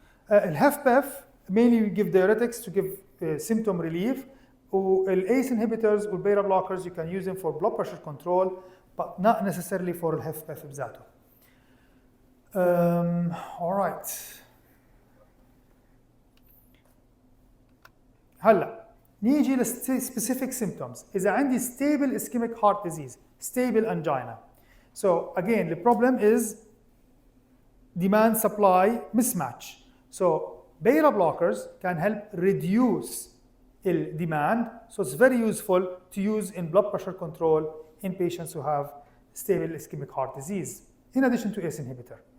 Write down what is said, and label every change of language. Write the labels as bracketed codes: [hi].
[en] الHFpEF mainly we give diuretics to give symptom relief. والACE inhibitors والbeta blockers you can use them for blood pressure control but not necessarily for الHFpEF [ar] بذاته. [en] All right. [ar] هلا نيجي لل [en] specific symptoms. [ar] إذا عندي [en] stable ischemic heart disease, stable angina. So again, the problem is demand supply mismatch. So beta blockers can help reduce the demand. So it's very useful to use in blood pressure control in patients who have stable ischemic heart disease, in addition to ACE inhibitor.